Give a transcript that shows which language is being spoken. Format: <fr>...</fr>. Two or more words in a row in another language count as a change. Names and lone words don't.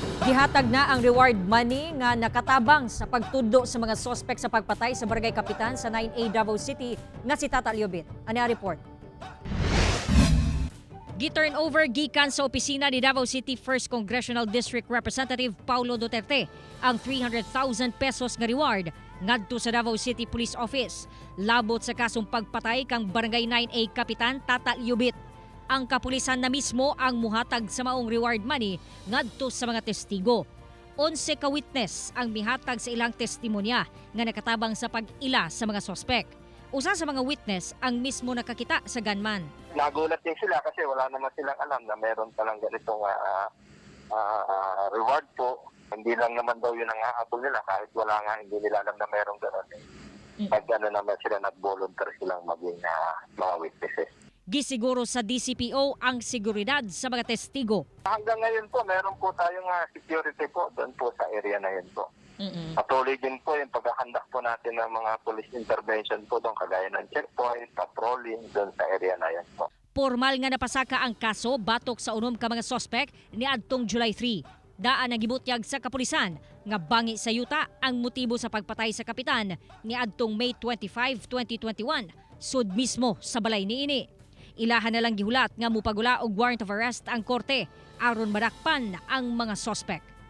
<ceb>Gihatag na ang</ceb> <en>reward money</en> <ceb>nga nakatabang sa pagtudo sa mga sospek sa pagpatay sa barangay kapitan sa 9A Davao City nga si Tata Liobit. Ani ang report? Gi-turn over gikan sa opisina ni Davao City 1st Congressional District Representative Paulo Duterte ang 300,000 pesos nga reward ngadto sa Davao City Police Office labot sa kasong pagpatay kang barangay 9A Kapitan Tata Liobit. Ang kapulisan na mismo ang muhatag sa maong</ceb> <en>reward money</en> <ceb>ngadto sa mga testigo. 11 ka witness ang mihatag sa ilang testimonya nga nakatabang sa pag-ila sa mga sospek. Usa sa mga witness ang mismo nakakita sa gunman.</ceb> <tl>Nagulat din sila kasi wala naman silang alam na meron palang ganitong reward po. Hindi lang naman daw yun ang hahabol nila kahit wala nga, hindi nila alam na meron gano'n. Pag naman sila nag-volunteer silang maging mga witnesses.</tl> <ceb>Gisiguro sa DCPO ang seguridad sa mga testigo.</ceb> <tl>Hanggang ngayon po, meron po tayong security po doon po sa area na yun po. Patuloy din po yung paghahandak po natin ng mga</tl> <en>police intervention</en> <tl>po doon kagaya ng checkpoint, patrolling doon sa area na yan po.</tl> <ceb>Formal nga napasaka ang kaso batok sa unom ka mga sospek ni adtong July 3. Daan ang gibutyag sa kapulisan nga bangi sa yuta ang motibo sa pagpatay sa kapitan ni adtong May 25, 2021 sud mismo sa balay niini. Ilahan na lang gihulat nga mupagula og</ceb> <en>warrant of arrest</en> <ceb>ang korte aron madakpan ang mga sospek.</ceb>